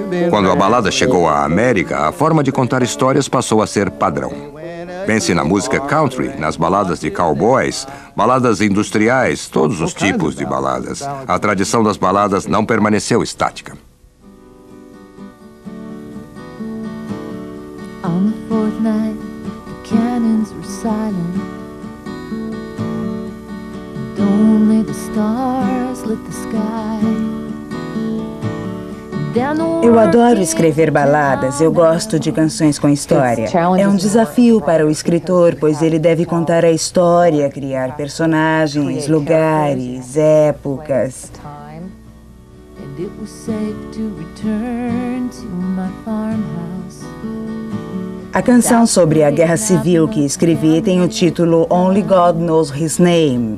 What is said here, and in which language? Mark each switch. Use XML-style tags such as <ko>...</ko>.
<pt>Quando a balada chegou à América, a forma de contar histórias passou a ser padrão. Pense na música country, nas baladas de cowboys, baladas industriais, todos os tipos de baladas. A tradição das baladas não permaneceu estática.</pt> <en>On the fourth night, the cannons were silent. And only the stars lit the sky.</en> <pt>Eu adoro escrever baladas, eu gosto de canções com história. É um desafio para o escritor, pois ele deve contar a história, criar personagens, lugares, épocas.</pt> <en>it was safe to return to my farmhouse.</en> <pt>A canção sobre a guerra civil que escrevi tem o título</pt> <en>Only God Knows His Name.</en>